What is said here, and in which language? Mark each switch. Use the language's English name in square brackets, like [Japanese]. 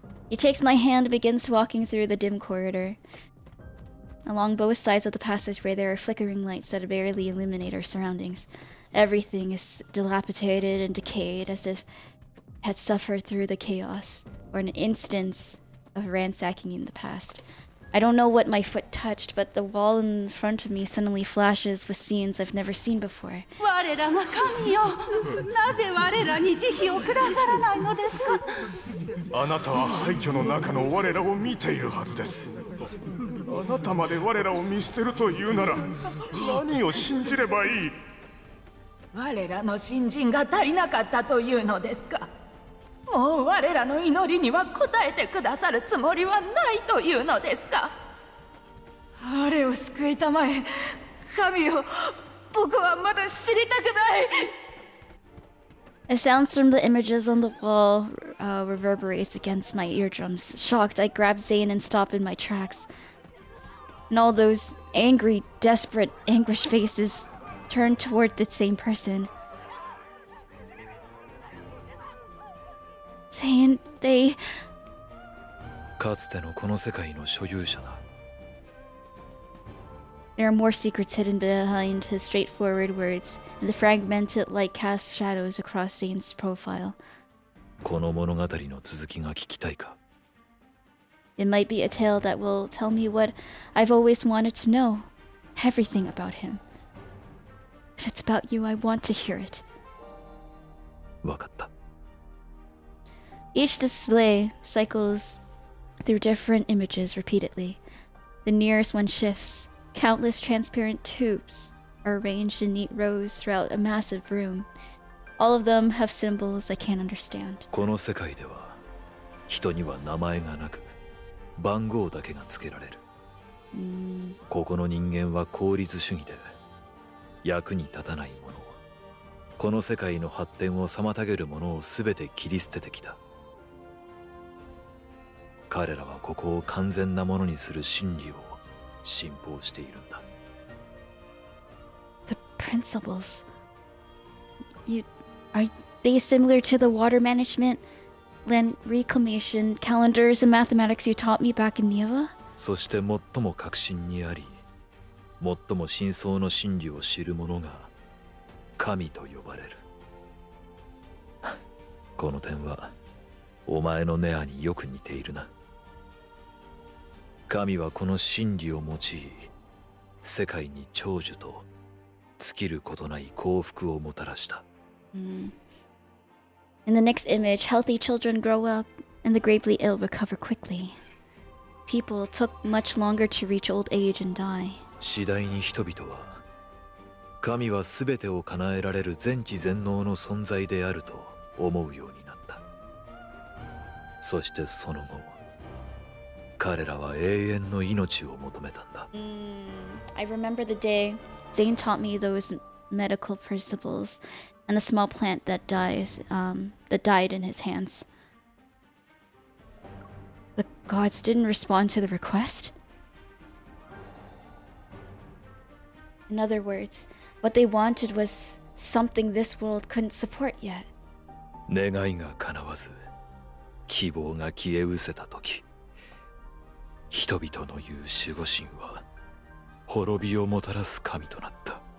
[English] He takes my hand and begins walking through the dim corridor. Along both sides of the passageway, there are flickering lights that barely illuminate our surroundings. Everything is dilapidated and decayed, as if it had suffered through the chaos, or an instance of ransacking in the past. I don't know what my foot touched, but the wall in front of me suddenly flashes with scenes I've never seen before. [Japanese] 我らが神よ、なぜ我らに慈悲をくださらないのですか。あなたは廃墟の中の我らを見ているはずです。あなたまで我らを見捨てるというなら、何を信じればいい。我らの信心が足りなかったというのですか。もう我らの祈りには応えてくださるつもりはないというのですか。我を救いたまえ、神よ、僕はまだ知りたくない。 [English] The sounds from the images on the wall reverberates against my eardrums. Shocked, I grab Zayne and stop in my tracks. And all those angry, desperate, anguished faces turn toward the same person. Zayne, they... [Japanese] かつてのこの世界の所有者だ。 [English] There are more secrets hidden behind his straightforward words, and the fragmented light casts shadows across Zayne's profile. [Japanese] この物語の続きが聞きたいか。 [English] It might be a tale that will tell me what I've always wanted to know. Everything about him. If it's about you, I want to hear it. [Japanese] わかった。 [English] Each display cycles through different images repeatedly. The nearest one shifts. Countless transparent tubes are arranged in neat rows throughout a massive room. All of them have symbols I can't understand. [Japanese] この世界では、人には名前がなく、番号だけが付けられる。ここの人間は効率主義で、役に立たないもの、この世界の発展を妨げるものをすべて切り捨ててきた。彼らはここを完全なものにする真理を信奉しているんだ。 [English] The principles. Are they similar to the water management, land reclamation, calendars, and mathematics you taught me back in Nieva? [Japanese] そして最も核心にあり、最も真相の真理を知る者が神と呼ばれる。この点はお前のネアによく似ているな。神はこの真理を用い、世界に長寿と尽きることない幸福をもたらした。 [English] In the next image, healthy children grow up and the gravely ill recover quickly. People took much longer to reach old age and die. [Japanese] 次第に人々は、神は全てを叶えられる全知全能の存在であると思うようになった。そしてその後、彼らは永遠の命を求めたんだ。 [English] I remember the day Zayne taught me those medical principles and the small plant that died in his hands. The gods didn't respond to the request? In other words, what they wanted was something this world couldn't support yet. [Japanese] 願いが叶わず希望が消え失せた時、人々の言う守護神は滅びをもたらす神となった。